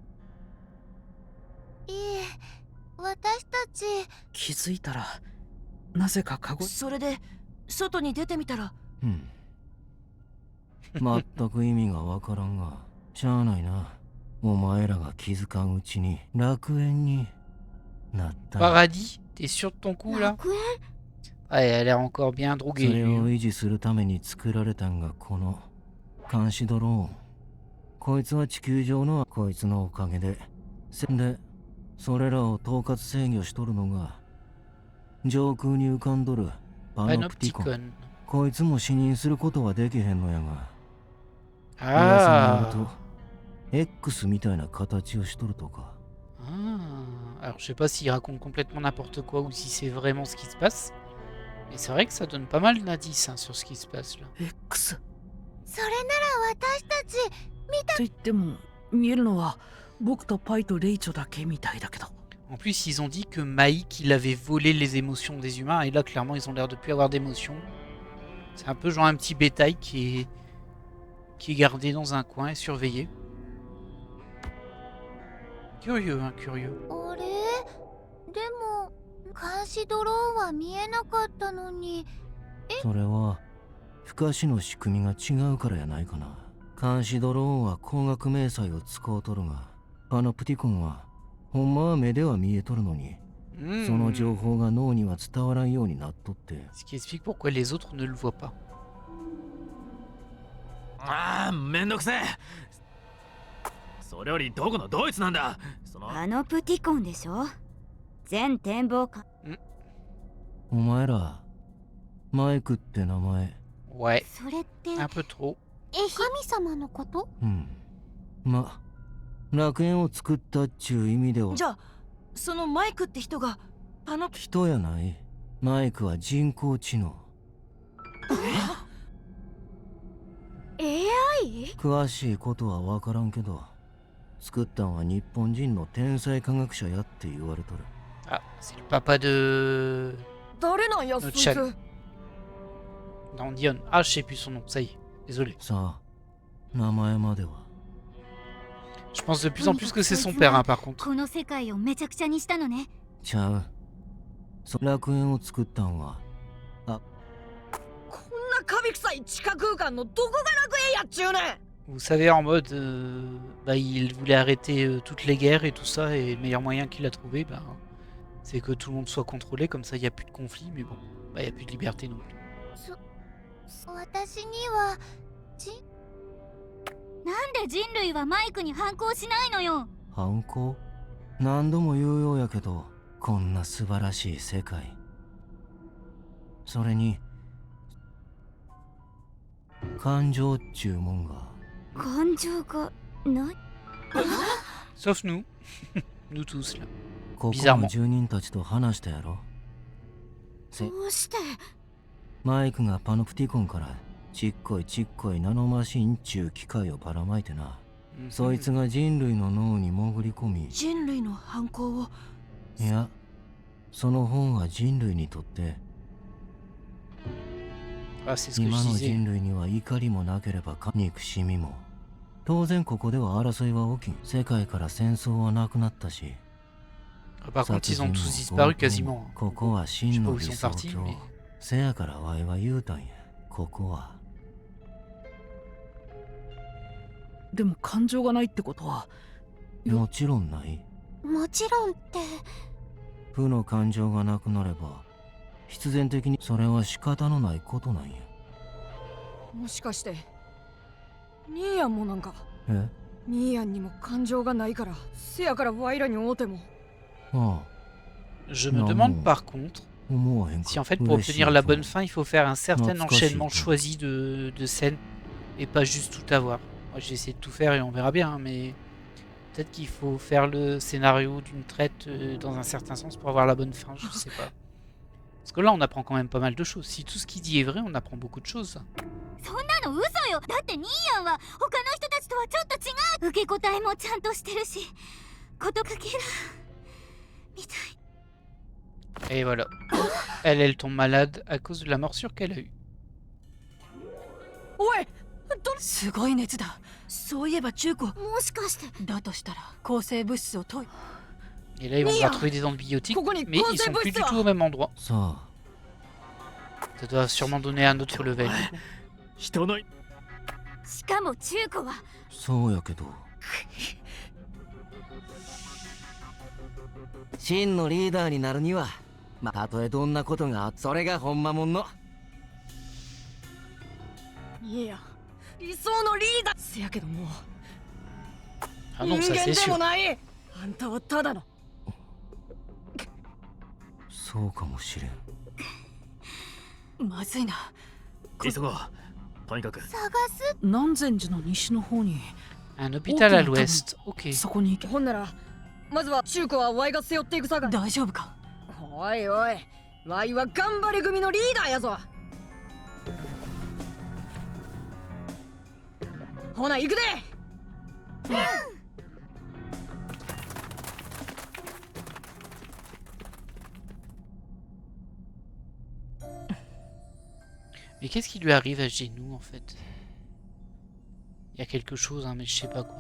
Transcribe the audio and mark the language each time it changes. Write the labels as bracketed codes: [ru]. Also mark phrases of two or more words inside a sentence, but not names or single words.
[ja] いえ、私たち気づいたらなぜかカゴそれで外に出てみたらうん全く意味がわからんが、しゃあないな。お前らが気づかんうちに楽園になった。 [fr] Paradis, t'es sûr de ton coup là? [ja] 楽園 [fr] Ouais, elle a l'air encore bien [ja] そ [fr] droguée. [ja] れ [fr] lui. [ja] を維持するために作られたんがこの監視ドローン。こいつは地球上のこいつのおかげで、で、それらを統括制御しとるのが上空に浮かんどるパノプティコン。 Panopticon. こいつも視認することはできへんのやが、 Ah. 噂によると X みたいな形をしとるとか。 Ah. [fr] Alors je sais pas s'il raconte complètement n'importe quoi ou si c'est vraiment ce qui se passe. Mais c'est vrai que ça donne pas mal d'indices hein, sur ce qui se passe là. X [ja] それなら私たちと言っても見えるのは僕とパイとレイチョだけみたいだけど。 [fr] En plus, ils ont dit que Maïk, il avait volé les émotions des humains, et là, clairement, ils ont l'air de plus avoir d'émotions. C'est un peu genre un petit bétail qui est gardé dans un coin et surveillé. Curieux, hein, curieux. [ja] あれ？でも監視ドローンは見えなかったのに。それは不可視の仕組みが違うからやないかな。監視ドローンは光学迷彩を使うとるが、パノプティコンはほんまは目では見えとるのに、その情報が脳には伝わらんようになっとって。 [fr] Ce qui explique pourquoi les autres ne le voient pas. [ja] ああ、めんどくせえ。それよりどこのドイツなんだ。そのパノプティコンでしょ。全展望館。お前ら、マイクって名前。 [fr] Ouais, [ja] それって [fr] un peu trop. [ja] 神様のこと？ま、楽園を作ったっちゅう意味では。じゃあそのマイクって人がパノプ人やない。マイクは人工知能。 AI？詳しいことは分からんけど、作ったんは日本人の天才科学者やって言われとる。 [fr] Ah, c'est le papa de... [ja] 誰なんやそいつ。 [fr] Non, Dion. Ah, je sais plus son nom, ça y est. Désolé. [ja] さあ、名前までは。 [fr] Je pense de plus en plus que c'est son père, hein, par contre. [ja] この世界をめちゃくちゃにしたのね。ちゃう。楽園を作ったんは、こんなカビ臭い地下空間のどこが楽園やっちゅうねん。 [fr] Vous savez, en mode... bah, il voulait arrêter toutes les guerres et tout ça, et le meilleur moyen qu'il a trouvé, bah, c'est que tout le monde soit contrôlé, comme ça il n'y a plus de conflit, mais bon, bah, il n'y a plus de liberté non plus. [ja] 私にはなんで人類はマイクに反抗しないのよ。反抗？何度も言うようやけど、こんな素晴らしい世界。それに、感情っちゅうもんが。感情がない。 [fr] Sauf nous. Nous tous, là. [ja] ここの住人たちと話したやろ。どうして？マイクがパノプティコンからちっこいナノマシンちゅう機械をばらまいてな。そいつが人類の脳に潜り込み、人類の犯行を。いや、その本は人類にとって [fr] Ah, c'est ce que [ja] 今 [fr] je [ja] の [fr] disais. [ja] 人類にはいかりもなければ憎しみも。当然ここでは争いは起きん。世界から戦争はなくなったし。 [fr] Par contre, ils ont tous disparu quasiment. [ja] ここは [fr] Je sais [ja] 真 [fr] pas [ja] の [fr] où [ja] 理 [fr] ils sont [ja] 想 [fr] partis, [ja] 郷。 [fr] mais... [ja] せやからワイは言うたんや。ここは。でも感情がないってことは。もちろんない。もちろんって。負の感情がなくなれば、必然的にそれは仕方のないことなんや。もしかして兄やんもなんか。え？ミーヤンにも感情がないからせやからワイらに会うても。あ [fr] Je me Non, demande non. par contre [ja] あ、思わへんか。 [fr] si en fait pour [ja] 嬉しい [fr] obtenir la [ja] と [fr] bonne fin, il faut faire un certain Non, enchaînement c'est pas choisi de scènes et pas juste tout avoir. Moi j'ai essayé de tout faire et on verra bien, hein, mais peut-être qu'il faut faire le scénario d'une traite dans un certain sens pour avoir la bonne fin, je sais pas. Parce que là on apprend quand même pas mal de choses. Si tout ce qu'il dit est vrai, on apprend beaucoup de choses. [ja] そんなの嘘よ。だってニーヤンは他の人たちとはちょっと違う。受け答えもちゃんとしてるし、ことかけらみたい。 [fr] Et voilà. Elle tombe malade à cause de la morsure qu'elle a eue. [ja] おいすごい熱だ。そういえば中古。もしかしてだとしたら抗生物質を投与。 [fr] Et là ils vont devoir trouver des antibiotiques, mais ils sont plus du tout au même endroit. [ja] さあ、 [fr] Ça doit sûrement donner un autre level. [ja] 人のしかも中古はそうやけど。真のリーダーになるには、まあ、たとえどんなことがあって、それがほんまもんの。いや理想のリーダーせやけどもう Ah 人 [fr] non, ça [ja] 間 [fr] c'est [ja] で [fr] sûr. [ja] もない。あんたはただの。そうかもしれん。まずいな。急ごう。とにかく探す。南禅寺の西の方に [fr] Un hôpital à l'ouest. Ok. [ja] そこに行け。ほんならまずは中古はワイが背負っていくさかい。大丈夫か。おいおい、ワイは頑張れ組のリーダーやぞ。ほな行くで。 [fr] Mais qu'est-ce qui lui arrive à Genou en fait? Il y a quelque chose, hein, mais je sais pas quoi.